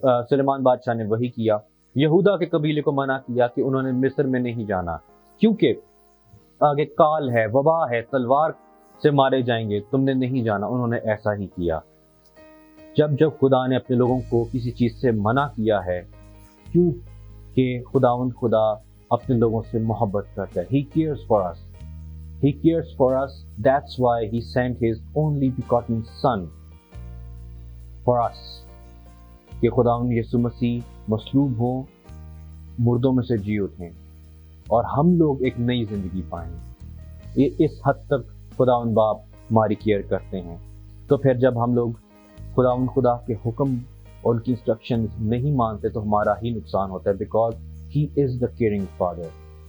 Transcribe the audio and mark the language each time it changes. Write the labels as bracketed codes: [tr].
[ur] سلیمان بادشاہ نے وہی کیا۔ یہودا کے قبیلے کو منع کیا کہ انہوں نے مصر میں نہیں جانا، کیونکہ آگے کال ہے، وبا ہے، تلوار سے مارے جائیں گے، تم نے نہیں جانا۔ انہوں نے ایسا ہی کیا۔ جب خدا نے اپنے لوگوں کو کسی چیز سے منع کیا ہے، کیونکہ خدا اپنے لوگوں سے محبت کرتا ہے۔ [en] He cares for us. He cares for us. That's why he sent his only begotten son for us. [ur] کہ خداوند یسوع مسیح مصلوب ہوں، مردوں میں سے جی اٹھیں، اور ہم لوگ ایک نئی زندگی پائیں۔ یہ اس حد تک خداوند باپ ہماری کیئر کرتے ہیں۔ تو پھر جب ہم لوگ خدا کے حکم اور ان کی انسٹرکشن نہیں مانتے تو ہمارا ہی نقصان ہوتا ہے، because [en] He is the caring Father.